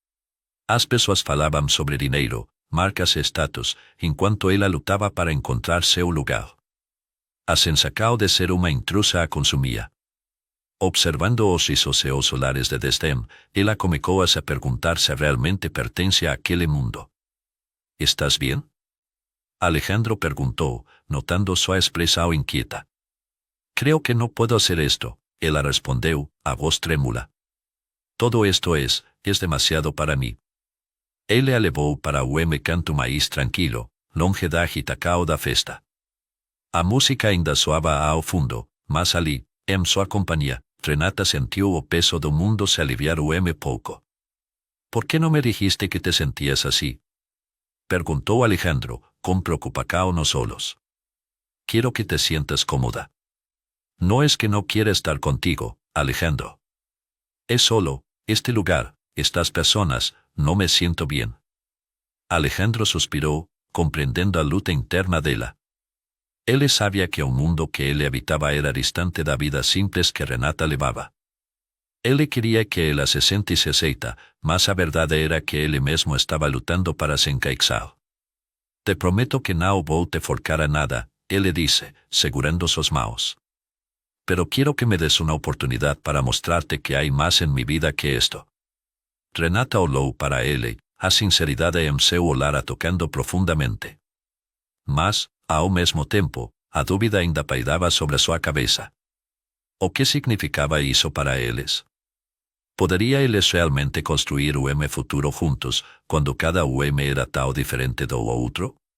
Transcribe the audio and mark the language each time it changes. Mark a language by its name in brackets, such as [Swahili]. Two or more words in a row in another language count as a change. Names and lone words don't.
[Portuguese] As pessoas falavam sobre dinheiro, marcas e status, enquanto ela lutava para encontrar seu lugar. A sensação de ser uma intrusa a consumia. Observando os risos e os olhares de desdém, ela começou a se perguntar se realmente pertence àquele mundo. [Spanish] ¿Estás bien? Alejandro preguntó, notando [Portuguese] sua expressão inquieta. [Spanish] Creo que no puedo hacer esto, [Portuguese] ela respondeu, a voz trémula. [Spanish] Todo esto es demasiado para mí. [Portuguese] Ele a levou para o canto mais tranquilo, longe da agitação da festa. A música ainda soava ao fundo, mas ali, em sua companhia, Renata sentiu o peso do mundo se aliviar pouco. [Spanish] ¿Por que não me dijiste que te sentías assim? [Portuguese] Perguntou Alejandro, com preocupação nos olhos. [Spanish] Quiero que te sientas cómoda. No es que no quiera estar contigo, Alejandro. Es solo, este lugar, estas personas, no me siento bien. Alejandro suspiró, comprendiendo [Portuguese] a luta interna dela. Ele sabia que o mundo que ele habitaba era distante da vida simples que Renata levava. Ele queria que ela se sentisse aceita, mas a verdade era que ele mesmo estava lutando para se encaixar. [Spanish] Te prometo [Portuguese] que não vou te forcar a nada, ele disse, segurando suas mãos. [Spanish] Pero quiero que me des una oportunidad para mostrarte que hay más en mi vida que esto. [Portuguese] Renata olhou para ele, a sinceridade em seu olhar a tocando profundamente. Mas, ao mesmo tempo, a dúvida ainda pairava sobre sua cabeça. O que significava isso para eles? Poderia eles realmente construir o futuro juntos, quando cada era tão diferente do outro?